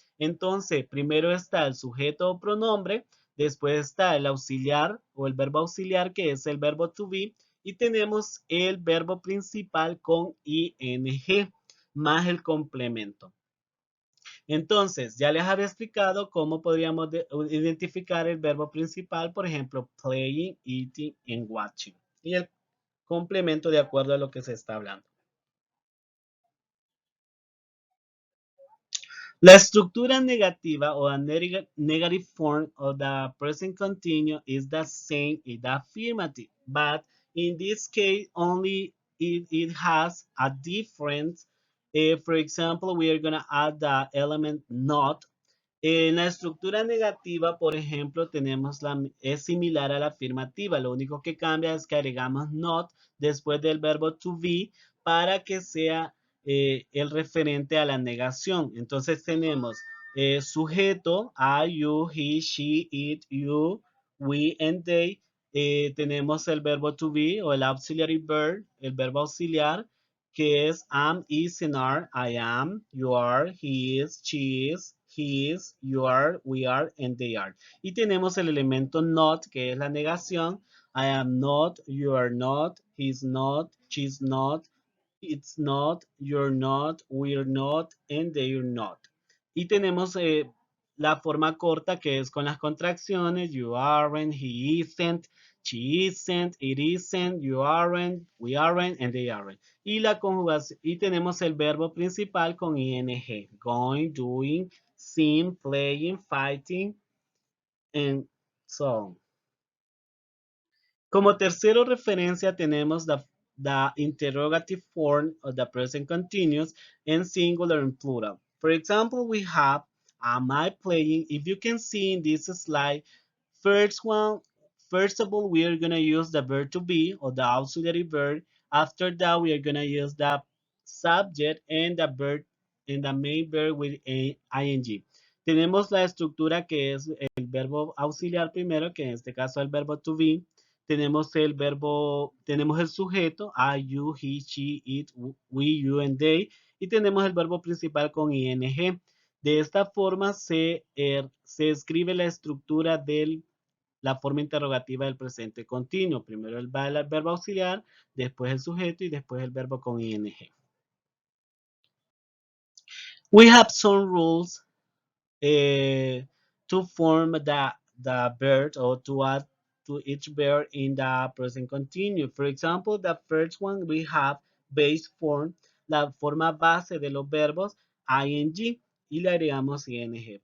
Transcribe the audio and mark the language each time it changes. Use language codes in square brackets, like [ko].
[es] Entonces, primero está el sujeto o pronombre, después está el auxiliar o el verbo auxiliar que es el verbo to be y tenemos el verbo principal con ing más el complemento. Entonces, ya les había explicado cómo podríamos identificar el verbo principal, por ejemplo, [en] playing, eating and watching. [es] Y el complemento de acuerdo a lo que se está hablando. La estructura negativa o [en] the negative form of the present continuous is the same in the affirmative, but in this case only it has a difference. For example, we are going to add the element not. [es] En la estructura negativa, por ejemplo, es similar a la afirmativa. Lo único que cambia es que agregamos not después del verbo to be para que sea el referente a la negación. Entonces tenemos sujeto, [en] I, you, he, she, it, you, we, and they. [es] Tenemos el verbo to be o el auxiliary verb, el verbo auxiliar, que es am, is, and are. [en] I am, you are, he is, she is, he is, you are, we are, and they are. [es] Y tenemos el elemento not, que es la negación. [en] I am not, you are not, he's not, she's not, it's not, you're not, we're not, and they're not. [es] Y tenemos la forma corta que es con las contracciones. [en] You aren't, he isn't, she isn't, it isn't, you aren't, we aren't, and they aren't. [es] Y la conjugación, y tenemos el verbo principal con ing. [en] Going, doing, seeing, playing, fighting, and so on. [es] Como tercero referencia tenemos [en] the interrogative form of the present continuous in singular and plural. For example, we have, am I playing? If you can see in this slide, first one, first of all, we are going to use the verb to be or the auxiliary verb. After that, we are going to use the subject and the verb and the main verb with ing. [es] Tenemos la estructura que es el verbo auxiliar primero, que en este caso es el verbo to be. Tenemos el verbo, tenemos el sujeto, [en] I, you, he, she, it, we, you, and they, [es] y tenemos el verbo principal con ing. De esta forma se escribe la estructura de la forma interrogativa del presente continuo. Primero va el verbo auxiliar, después el sujeto y después el verbo con ing. [en] We have some rules to form the verb or to add to each verb in the present continuous. For example, the first one we have base form, [es] la forma base de los verbos ing y le agregamos ing.